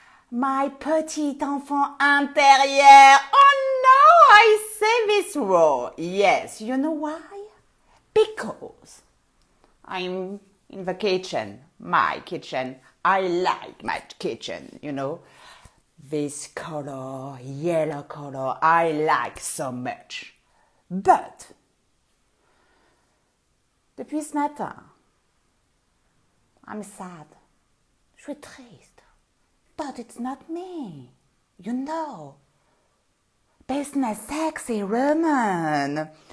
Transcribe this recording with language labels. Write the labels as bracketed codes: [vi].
[fr] My petit enfant intérieur. [en] Oh no, I say this wrong. Yes, you know why? Because I'm in the kitchen, my kitchen. I like my kitchen, you know. This color, yellow color, I like so much. But, [fr] depuis ce matin, [en] I'm sad. [fr] Je suis triste. [en] But it's not me. You know. Business sexy woman.